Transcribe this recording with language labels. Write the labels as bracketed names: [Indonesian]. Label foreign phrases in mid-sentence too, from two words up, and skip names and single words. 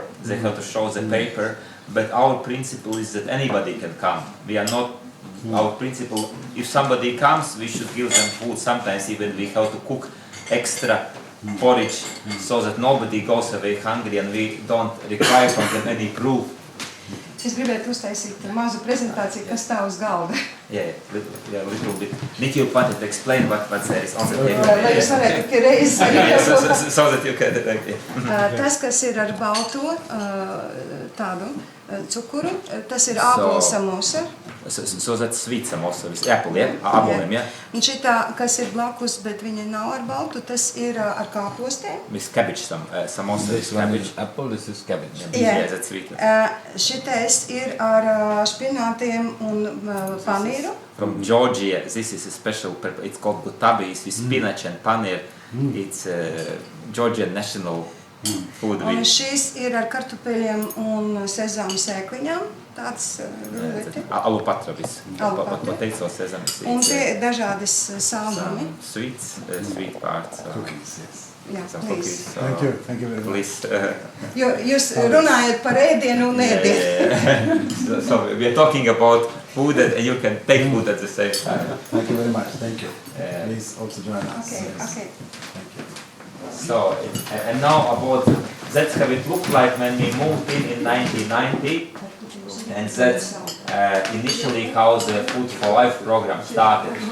[English] They have to show the paper. But our principle is that anybody can come. We are not, our principle, if somebody comes, we should give them food. Sometimes even we have to cook extra porridge so that nobody goes away hungry, and we don't require from them any proof. [Latvian] Es gribētu uztaisīt mazu prezentāciju, kas stāv uz galda. [English] Little bit. Nick, you wanted to explain what there is on the table. [Latvian] Lai jūs varētu tikai reizi [English] So that you can... [Latvian] Tas, kas ir ar balto tādu cukuru, tas ir ābolu samosa. [English] So that's sweet samosa with apple, yeah? [Latvian] Āboliem, yeah? Un šitā, kas ir blakus, bet viņa nav ar baltu, tas ir ar kāpostēm. [English] With cabbage samosa. This one is apple, this is cabbage. Yeah, that's sweet. [Latvian] Šitais ir ar špinātiem un panīru. [English] From Georgia, this is a special, it's called gutabi, it's with spinach and paneer. It's Georgian national food. [Latvian] Un šis ir ar kartupeļiem un sezāmu sēkliņām. Tāds grūti. [English] Alupatra with potato, sesame seeds. [Latvian] Un tie ir dažādas saldumi. [English] Sweet parts. Cookies, yes. [Latvian] Jā, [English] Some please. cookies. Thank you very much. Please. [Latvian] Jūs runājat par ēdienu un ēdienu. [English] So we are talking about food and you can take food at the same time. Thank you very much. Thank you. Please also join us. Okay, Yes. okay. Thank you. So, and now about, that's how it looked like when we moved in 1990. And that's initially how the Food for Life program started.